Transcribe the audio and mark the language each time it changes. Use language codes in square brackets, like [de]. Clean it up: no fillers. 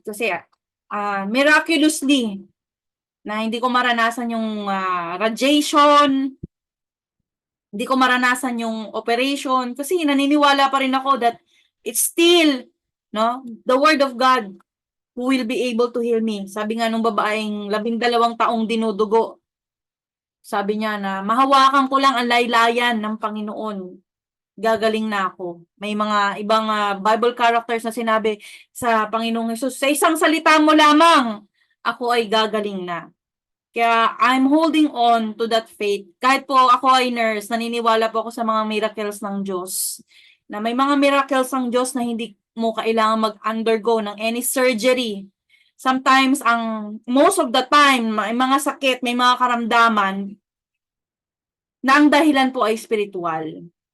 [tl] Kasi miraculously, na hindi ko maranasan yung radiation, hindi ko maranasan yung operation, kasi naniniwala pa rin ako [en] that it's still, no, the word of God who will be able to heal me. [tl] Sabi nga nung babaeng 12 taong dinudugo, sabi niya na mahawakan ko lang ang laylayan ng Panginoon, gagaling na ako. May mga ibang Bible characters na sinabi sa Panginoong Hesus, sa isang salita mo lamang, ako ay gagaling na. [en] Kaya I'm holding on to that faith. [tl] Kahit po ako ay nurse, naniniwala po ako sa mga miracles ng Diyos. Na may mga miracles ng Diyos na hindi mo kailangan mag-undergo ng any surgery. [en] Sometimes, most of the time, [tl] may mga sakit, may mga karamdaman na ang dahilan po ay spiritual.